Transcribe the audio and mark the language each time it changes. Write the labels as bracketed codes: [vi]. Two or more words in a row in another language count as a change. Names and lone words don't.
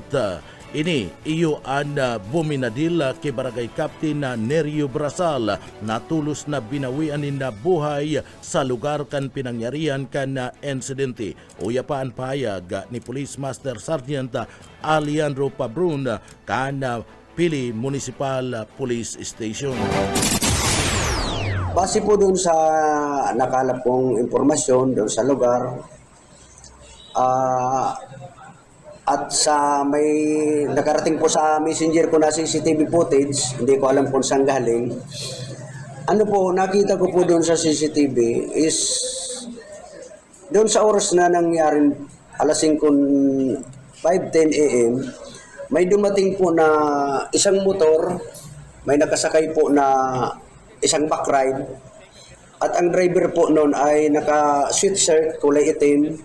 [bik] Ini iyo ang buminadil kay Barangay Captain na Nerio Brasal na tulos na binawian na buhay sa lugar kan pinangyarihan kan insidente. Uya pa ang pahayag ni Police Master Sergeant Alejandro Pabrun kan Pili Municipal Police Station. [tl] Base po doon sa nakalap kong impormasyon doon sa lugar, at sa may nakarating po sa messenger ko na [en] CCTV footage, [tl] hindi ko alam kung saan galing. Ano po, nakita ko po doon sa CCTV is doon sa oras na nangyari alas 5:10 AM, may dumating po na isang motor, may nakasakay po na isang [en] back ride, [tl] at ang driver po noon ay naka-sweatshirt kulay itim.